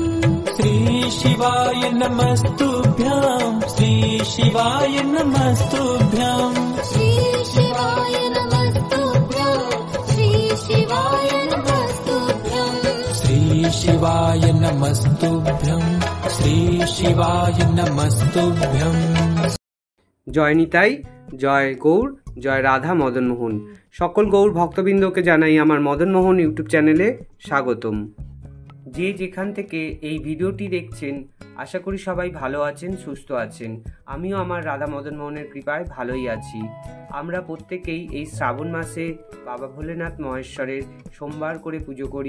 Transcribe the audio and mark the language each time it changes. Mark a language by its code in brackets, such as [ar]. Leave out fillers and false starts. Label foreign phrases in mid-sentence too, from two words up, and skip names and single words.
[sa] श्री शिवाय नमस्तुभ्यं श्री शिवाय नमस्तुभ्यं श्री शिवाय नमस्तुभ्यं श्री शिवाय नमस्तुभ्यं श्री शिवाय नमस्तुभ्यं श्री शिवाय नमस्तुभ्यं। [bn] জয় নিতাই, জয় গৌর, জয় রাধা মদনমোহন। সকল গৌর ভক্তবৃন্দকে জানাই আমার মদনমোহন ইউটিউব চ্যানেলে স্বাগতম। যে যেখান থেকে এই ভিডিওটি দেখছেন আশা করি সবাই ভালো আছেন, সুস্থ আছেন। আমিও আমার রাধা মদনমোহনের কৃপায় ভালোই আছি। আমরা প্রত্যেকেই এই শ্রাবণ মাসে বাবা ভোলেনাথ মহেশ্বরের সোমবার করে পুজো করি।